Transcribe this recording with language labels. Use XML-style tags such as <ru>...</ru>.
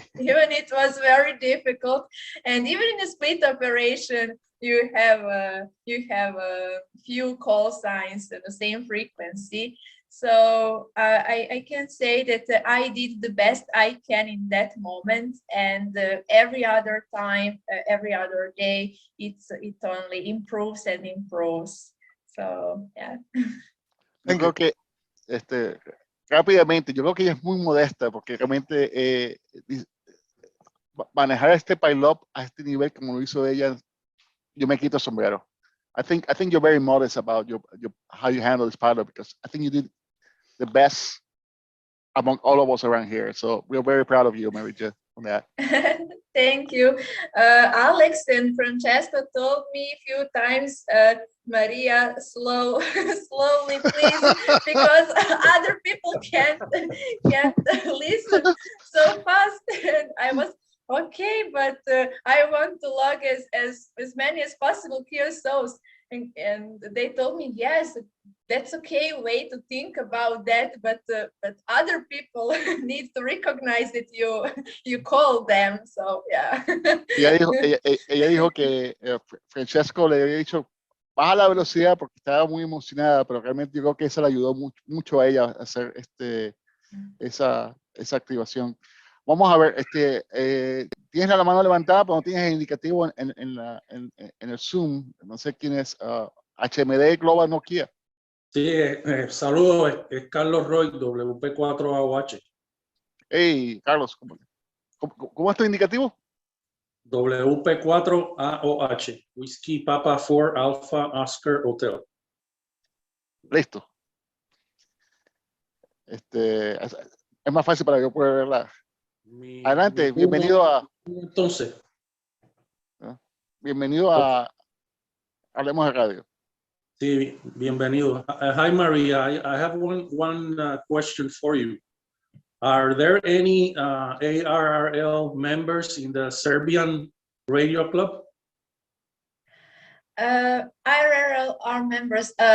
<en>Even it was very difficult, and even in a split operation, you have a few call signs at the same frequency. So I can say that I did the best I can in that moment, and every other time, every other day, it only improves and improves. So yeah.</en> <es>Yo creo que rápidamente, yo creo que ella es muy modesta porque realmente manejar este pilot a este nivel como lo hizo ella, yo me quito el sombrero.</es> <en>I think you're very modest about your how you handle this pilot, because I think you did the best among all of us around here. So we're very proud of you, Marija, on that. Thank you. Alex and Francesca told me a few times, Maria, slowly, please, because other people can't listen so fast. And I was okay, but I want to log as many as possible QSOs. And they told me, yes, that's okay way to think about that, but other people need to recognize that you call them. So yeah.</en> <es>Ella dijo que Francesco le había dicho baja la velocidad porque estaba muy emocionada, pero realmente yo creo que eso le ayudó mucho a ella a hacer esa activación. Vamos a ver, tienes la mano levantada, pero no tienes el indicativo en el Zoom. No sé quién es. HMD Global Nokia. Sí, saludos, es Carlos Roy, WP4AOH. Hey, Carlos, ¿cómo es tu indicativo?</es> <en>WP4AOH, Whiskey Papa 4 Alpha Oscar Hotel.</en> <es>Listo. Es más fácil para yo poder verla. Adelante, bienvenido a... Entonces. Bienvenido a Hablemos de Radio. Sí, bienvenido. Hi, Maria.</es> <en>I have one question for you. Are there any ARRL members in the Serbian radio club? ARRL are members.</en>